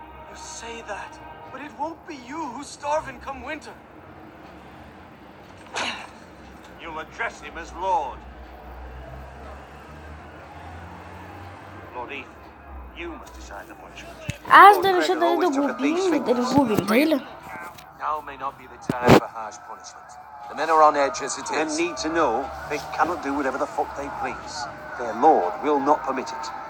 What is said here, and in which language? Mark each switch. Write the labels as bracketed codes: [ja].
[en] You say that, but it won't be you who's starving come winter. You'll address him as Lord. Lord Ethan, you must decide the punishment. [bg] Аз да реша дали да го убием или да не го убием, тъй ли? [en] Now may not be the time for harsh punishment. The men are on edge as it is. Men need to know they cannot do whatever the fuck they please. Their lord will not permit it.